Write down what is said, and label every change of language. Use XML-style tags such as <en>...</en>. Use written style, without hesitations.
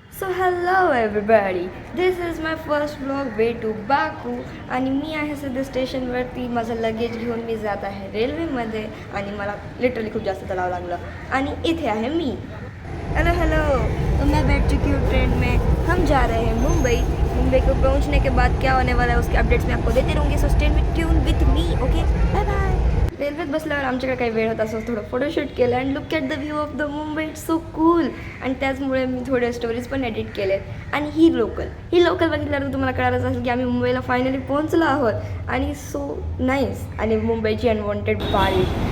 <en>So hello everybody, this is my first blog way to Baku.</en> <mr>आणि मी आहे सध्या स्टेशनवरती. माझं लगेज घेऊन मी जात आहे रेल्वेमध्ये आणि मला लिटरली खूप जास्त चढावं लागलं. आणि इथे आहे मी.</mr> <hi>हेलो हेलो, तो मैं बैठ चुकी हूँ ट्रेन में. हम जा रहे हैं मुंबई. मुंबई को पहुँचने के बाद क्या होने वाला है उसके अपडेट्स मैं आपको देते रहूँगी.</hi> <en>So stay tune with me. Okay, bye bye.</en> <mr>रेल्वेत बसल्यावर आमच्याकडे काही वेळ होता, असं थोडं फोटोशूट केलं</mr> <en>And look at the view of the Mumbai. It's so cool.</en> <mr>आणि त्याचमुळे मी थोडे स्टोरीज पण एडिट केलेत. आणि ही लोकल बघितल्यावर तुम्हाला कळालंच असेल की आम्ही मुंबईला फायनली पोहोचलो आहोत. आणि सो नाईस. आणि मुंबईची अनवॉन्टेड बारिश.</mr>